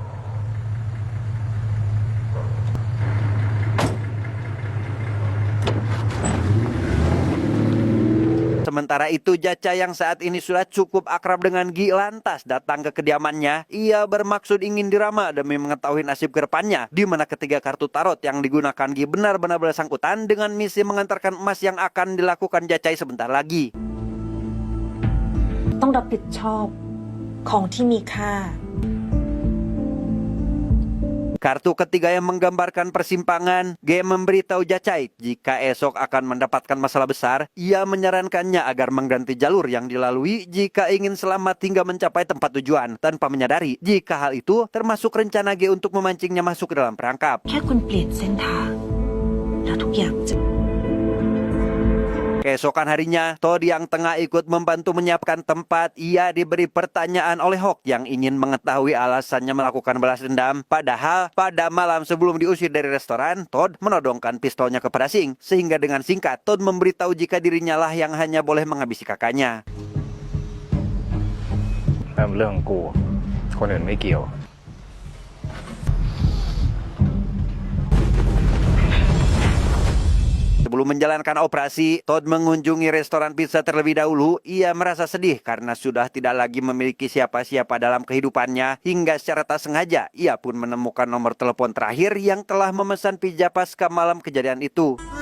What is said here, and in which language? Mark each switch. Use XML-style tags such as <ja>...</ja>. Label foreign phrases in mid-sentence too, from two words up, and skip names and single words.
<id>Sementara itu, Jaca yang saat ini sudah cukup akrab dengan Gi lantas datang ke kediamannya. Ia bermaksud ingin dirama demi mengetahui nasib kedepannya, di mana ketiga kartu tarot yang digunakan Gi benar-benar bersangkutan dengan misi mengantarkan emas yang akan dilakukan Jacai sebentar lagi.</id> <th>ต้องรับผิดชอบของที่มีค่า</th> <id>Kartu ketiga yang menggambarkan persimpangan, Game memberitahu Jacai jika esok akan mendapatkan masalah besar. Ia menyarankannya agar mengganti jalur yang dilalui jika ingin selamat hingga mencapai tempat tujuan, tanpa menyadari jika hal itu termasuk rencana G untuk memancingnya masuk ke dalam perangkap.</id> <th>แค่คุณเปลี่ยนเส้นทางแล้วทุกอย่างจะ</th> <id>Keesokan harinya, Todd yang tengah ikut membantu menyiapkan tempat, ia diberi pertanyaan oleh Hawk yang ingin mengetahui alasannya melakukan balas dendam. Padahal, pada malam sebelum diusir dari restoran, Todd menodongkan pistolnya kepada Singh. Sehingga dengan singkat, Todd memberitahu jika dirinya lah yang hanya boleh menghabisi kakaknya.</id> <th>เริ่มเรื่องกูคนอื่นไม่เกี่ยว</th> <id>Sebelum menjalankan operasi, Todd mengunjungi restoran pizza terlebih dahulu. Ia merasa sedih karena sudah tidak lagi memiliki siapa-siapa dalam kehidupannya. Hingga secara tak sengaja, ia pun menemukan nomor telepon terakhir yang telah memesan pizza pasca malam kejadian itu.</id>